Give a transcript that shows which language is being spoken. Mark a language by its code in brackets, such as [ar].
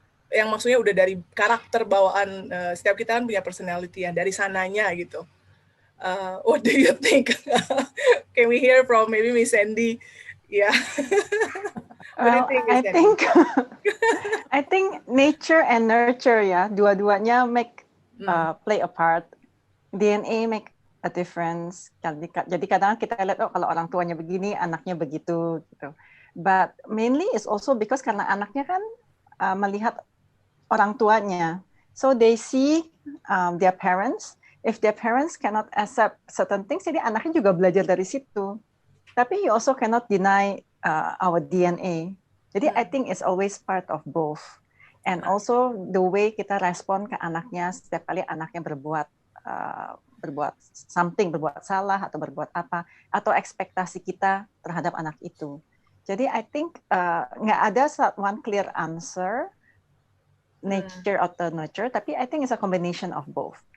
[id] Yang maksudnya udah dari karakter bawaan, setiap kita kan punya personality ya, dari sananya gitu. [en] What do you think? Can we hear from maybe Miss Sandy? Yeah. Well, I think nature and nurture ya, [id] dua-duanya [en] play a part. DNA make a difference. [id] Jadi kadang kita lihat kalau orang tuanya begini, anaknya begitu gitu. [en] But mainly is also because [id] karena anaknya kan melihat orang tuanya, [en] so they see their parents. If their parents cannot accept certain things, [id] jadi anaknya juga belajar dari situ. Tapi [en] you also cannot deny our DNA. [id] Jadi [en] I think it's always part of both. And also the way [id] kita respon ke anaknya setiap kali anaknya berbuat [en] something, [id] berbuat salah atau berbuat apa, atau ekspektasi kita terhadap anak itu. Jadi [en] I think [id] nggak ada [en] one clear answer, nature [id] atau [en] nurture, [id] tapi [en] I think it's a combination of both.